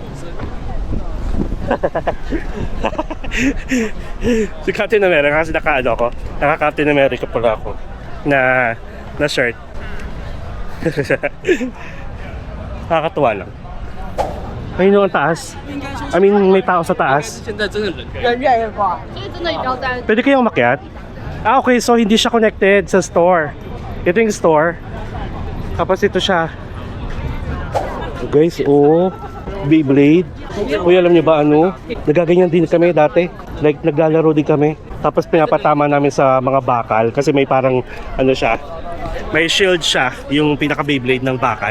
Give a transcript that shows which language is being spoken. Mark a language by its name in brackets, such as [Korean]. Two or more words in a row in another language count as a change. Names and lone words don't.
[Filipino] Si Captain America kasi naka-Captain America pala ako na shirt. Nakakatuwa lang. Ayun yung ang taas. [English] I mean, [Filipino] may tao sa taas. [Chinese] 现在真的人人越来越多，所以真的不要在 [Filipino] Pwede kayong umakyat? Ah, okay. So, hindi siya connected sa store. Ito yung store. Tapos ito siya. Guys, oh. Beyblade. Uy, alam niyo ba ano? Nagaganyan din kami dati. Like, naglalaro din kami. Tapos pinapatama namin sa mga bakal. Kasi may parang, ano siya, may shield siya, yung pinaka Beyblade ng bakal.